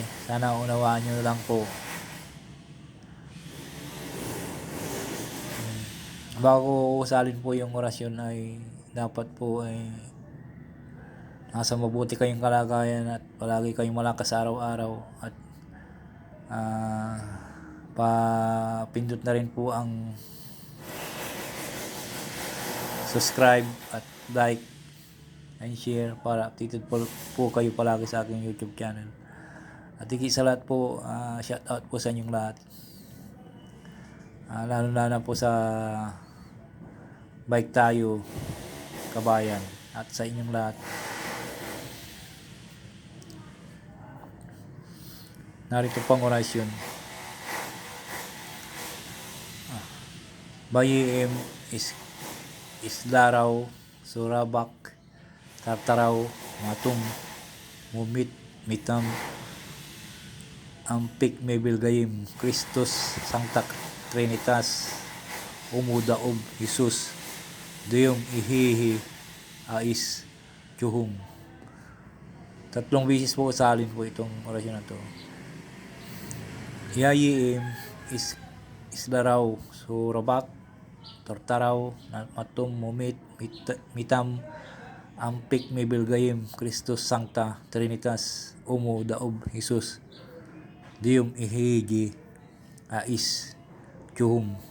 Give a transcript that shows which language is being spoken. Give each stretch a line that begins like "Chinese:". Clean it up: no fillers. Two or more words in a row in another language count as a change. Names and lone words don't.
Filipino: Sana unawaan nyo lang po. Bago usalin po yung orasyon ay dapat po ay nasa mabuti kayong kalagayan at palagi kayong malakas araw-araw at papindot na rin po ang subscribe at
English: like and share
Filipino: para updated po kayo palagi sa aking YouTube channel. At higit sa lahat po,
English: shout out
Filipino: po sa inyong lahat. Lalo na po sa Bike Tayo Kabayan at sa inyong lahat. Narito pang orasyon.
Latin: Bayim Islaraw, Surabak, Tartaraw, Matum, Mumit, Mitam, Ampik Mebilgayim, Kristus, Sancta Trinitas, Umudaob, Jesus, Diyom Ihihi, Ais, Tsuhum.
Filipino: 3 beses po usalin po itong orasyon na to.
Latin: Yayim Islaraw, Surabak, Tartaraw, Matum, Mumit, Mitam, Ampik Mebilgayim, Kristus, Sancta Trinitas, Umudaob, Jesus, Diyom Ihihi, Ais, Tsuhum.